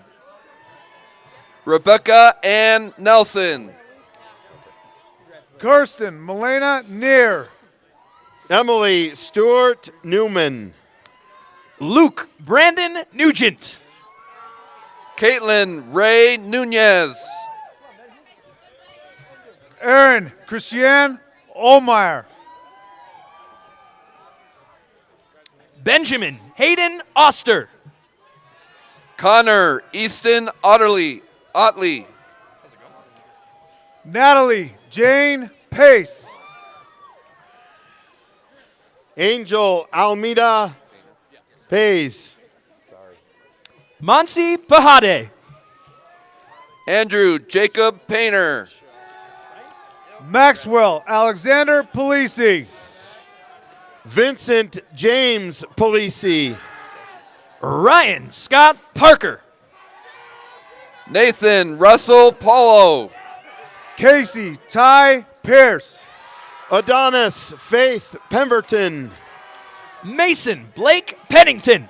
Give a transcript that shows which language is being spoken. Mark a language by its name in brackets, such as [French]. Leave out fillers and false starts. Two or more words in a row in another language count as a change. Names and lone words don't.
[English] Rebecca Ann Nelson. Kirsten Milena Neer. Emily Stewart Newman. Luke Brandon Nugent. Caitlin Ray Nunez. Aaron Christiane Olmeyer. Benjamin Hayden Oster. Connor Easton Otterly. Otley. Natalie Jane Pace. Angel Almeida Pays. Monsi Pahade. Andrew Jacob Painter. Maxwell Alexander Polisi. Vincent James Polisi. Ryan Scott Parker. Nathan Russell Paulo. Casey Ty Pierce. Adonis Faith Pemberton. Mason Blake Pennington.